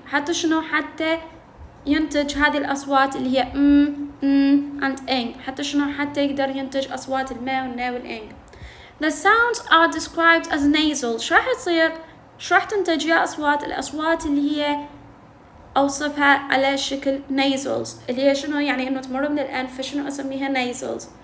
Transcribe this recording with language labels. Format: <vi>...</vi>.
<ar>حتى شنو؟ حتى ينتج هذه الأصوات اللي هي and ing. حتى شنو؟ حتى يقدر ينتج أصوات الماء والنا والإنج.</ar> <en>The sounds are described as nasal.</en> <ar>شو راح تصير؟ شو راح تنتج يا أصوات؟ الأصوات اللي هي أوصفها على شكل nasals، اللي هي شنو؟ يعني إنه تمر من الأنف، فشنو أسميها nasals.</ar>